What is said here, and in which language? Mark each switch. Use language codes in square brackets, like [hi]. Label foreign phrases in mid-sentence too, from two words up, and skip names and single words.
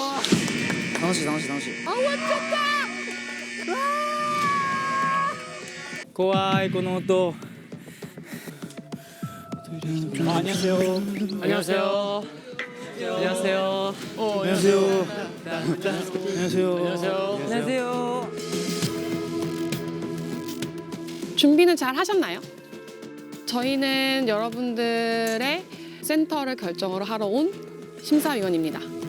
[ja] 楽しい。終わっちゃった。怖いこの音。ありがとう。 [ko] 준비는 잘 하셨나요? 저희는 여러분들의 센터를 결정을 하러 온 심사위원입니다.